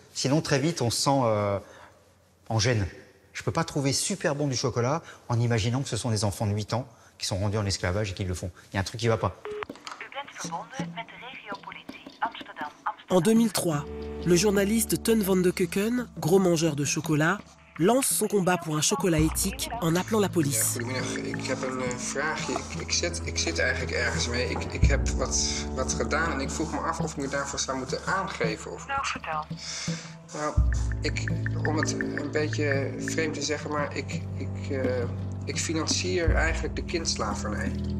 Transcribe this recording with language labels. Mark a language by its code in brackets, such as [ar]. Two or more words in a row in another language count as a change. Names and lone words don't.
[fr] Sinon, très vite, on se sent en gêne. Je ne peux pas trouver super bon du chocolat en imaginant que ce sont des enfants de 8 ans qui sont rendus en esclavage et qui le font. Il y a un truc qui ne va pas. En 2003, le journaliste Teun van de Keuken, gros mangeur de chocolat, lance son combat pour un chocolat éthique en appelant la police. [nl] Goedemiddag, ik heb een vraagje. Ik zit eigenlijk ergens mee. Ik heb wat gedaan en ik vroeg me af of ik me daarvoor zou moeten aangeven. Of... Nou, vertel. Nou, om het een beetje vreemd te zeggen, maar ik financier eigenlijk de kindslavernij.